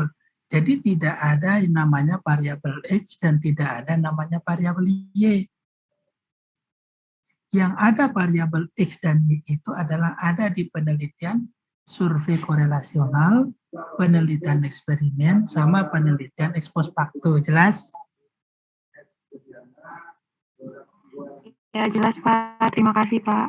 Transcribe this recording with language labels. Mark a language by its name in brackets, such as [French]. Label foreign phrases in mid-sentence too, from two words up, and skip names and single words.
[Indonesian] Jadi tidak ada yang namanya variabel X dan tidak ada namanya variabel Y. Yang ada variabel X dan Y itu adalah ada di penelitian survei korelasional, penelitian eksperimen, sama penelitian [Latin] ex post facto. [Indonesian] Jelas? Ya, jelas, Pak. Terima kasih, Pak.